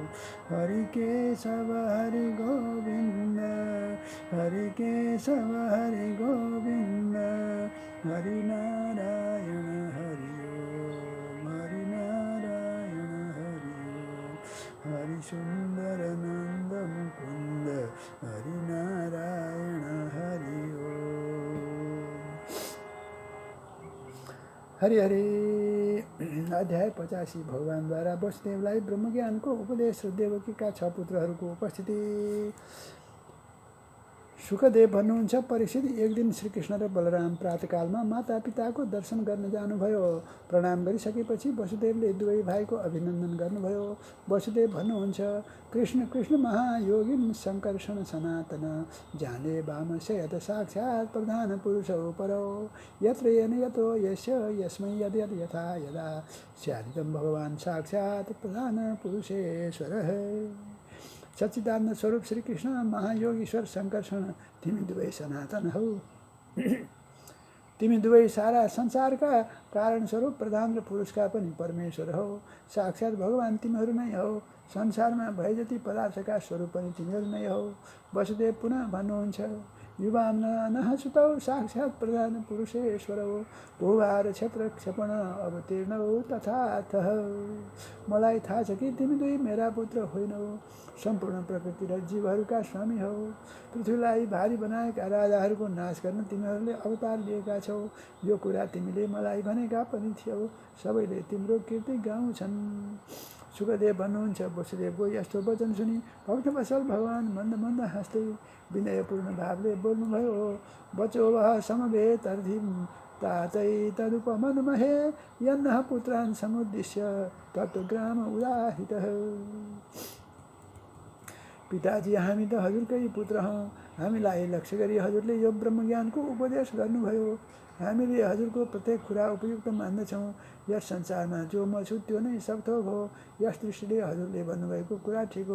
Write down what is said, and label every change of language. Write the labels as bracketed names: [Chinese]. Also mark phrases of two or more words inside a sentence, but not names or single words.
[Sanskrit] हरि केशव हरि गोविन्द हरि केशव हरि गोविन्द हरि नारायण हरि ओम। हरि नारायण हरि ओम। हरि सुन्दर नन्द मुकुन्द हरि नारायण हरि ओम। [Nepali] हरि हरि। अध्याय 85। भगवानद्वारा वसुदेवलाई ब्रह्मज्ञानको उपदेश र देवकीका 6 पुत्रहरूको उपस्थिति। सुखदेव भन्नुहुन्छ, परीक्षित, एक दिन श्रीकृष्ण र बलराम प्रातःकालमा माता पिताको दर्शन गर्न जानुभयो। प्रणाम गरिसकेपछि वसुदेवले दुवै भाइको अभिनन्दन गर्नुभयो। वसुदेव भन्नुहुन्छ, [Sanskrit] कृष्ण कृष्ण महायोगिन शङ्कर्षण सनातन जाने वामशयत साक्षात् प्रधान पुरुषौ परौ यत्र येन यतो यस्य यस्मै यद यद यथा यदा स्यादिदं भगवान् साक्षात् प्रधान पुरुषेश्वरः। [Nepali] सच्चिदानन्द स्वरूप श्री कृष्ण महायोगीश्वर शङ्कर्षण, तिमी दुवै सनातन हौ। तिमी दुवै सारा संसारका कारण स्वरूप प्रधान र पुरुषका पनि परमेश्वर हौ। साक्षात् भगवान तिमीहरू नै हौ। संसारमा भए जति पदार्थका स्वरूप पनि तिमीहरू नै हौ। वसुदेव पुनः भन्नुहुन्छ, [Sanskrit] युवाम नः सुतौ साक्षात् प्रधान पुरुषेश्वरौ भूभार क्षेत्र क्षेपण अवतीर्णौ तथार्थः। [Nepali] मलाई थाहा छ कि तिमी दुई मेरा पुत्र होइनौ, सम्पूर्ण प्रकृति र जीवहरूका स्वामी हौ। पृथ्वीलाई भारी बनाएका राजाहरूको नाश गर्न तिमीहरूले अवतार लिएका छौ। यो कुरा तिमीले मलाई भनेका पनि थियौ। सबैले तिम्रो कीर्ति गाउँछन्। सुखदेव भन्नुहुन्छ, वसुदेवको यस्तो वचन सुनि भक्तवत्सल भगवान मन्द मन्द हाँस्दै विनयपूर्ण भावले बोल्नुभयो, [Sanskrit] बचो वह समवेतर्धिं तातै तदुपमन्महे यन्नः पुत्रान् समुद्दिश्य तत्त्वग्राम उदाहितः। [Nepali] पिताजी, हामी त हजुरकै पुत्र हौँ। हामीलाई लक्ष्य गरी हजुरले यो ब्रह्मज्ञानको उपदेश गर्नुभयो। हामीले हजुरको प्रत्येक कुरा उपयुक्त मान्दछौँ। यस संसारमा जो म छु त्यो नै सबथोक हो। यस दृष्टिले हजुरले भन्नुभएको कुरा ठिक हो।